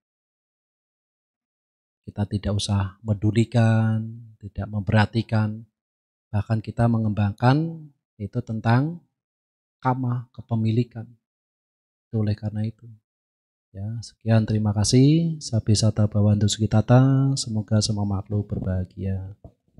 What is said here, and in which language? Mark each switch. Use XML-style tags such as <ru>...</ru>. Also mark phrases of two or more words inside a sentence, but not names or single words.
<id>Kita tidak usah medulikan, tidak memperhatikan, bahkan kita mengembangkan itu tentang kama, kepemilikan. Itu oleh karena itu. Ya, sekian terima kasih.</id> <pi>Sabi sata bawantu sukitata.</pi> <id>Semoga semua makhluk berbahagia.</id>